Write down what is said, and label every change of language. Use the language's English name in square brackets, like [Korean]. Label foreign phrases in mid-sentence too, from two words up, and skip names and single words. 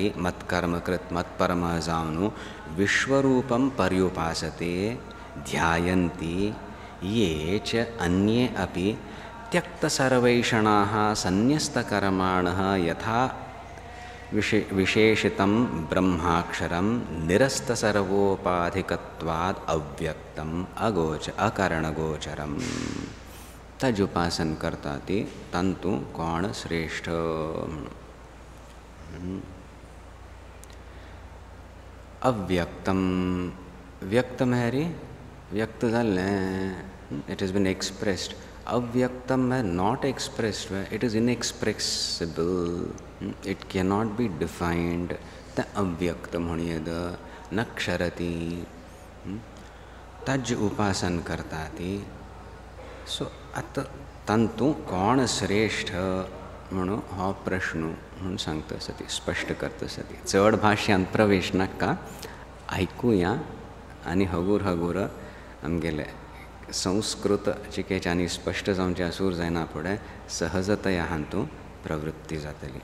[Sanskrit] मत्कर्मकृत मत्परमः जावनु विश्वरूपं पर्युपासते ध्यायन्ति ये च अन्ये अपि त्यक्तसर्वैषणाः सन्न्यस्तकर्माणः यथा विशेषितं ब्रह्माक्षरं निरस्तसर्वोपाधिकत्वाद् अव्यक्तम् अकारणगोचरम्. [Konkani] तज उपासन करता ती तंतु कोण श्रेष्ठ. [Sanskrit] अव्यक्तम व्यक्तम [Konkani] है रे व्यक्त जाल्लें. [English] It is been expressed. अव्यक्तम is not expressed. It is inexpressible. It cannot be defined. [Konkani] त अव्यक्त म्हणून येद न क्षरती. तज उपासन करता ती. सो आता तंतु कोण श्रेष्ठ म्हणून हो प्रश्न म्हणून सांगता सती स्पष्ट करता सती. चड भाष्यांत प्रवेश नाका आयकुया आनी हगूर हगूर आमगेले संस्कृत चिकेच्यानी स्पश्ट जावचे सूर जायना फुडें सहजतया हातूंत प्रवृत्ती जातली.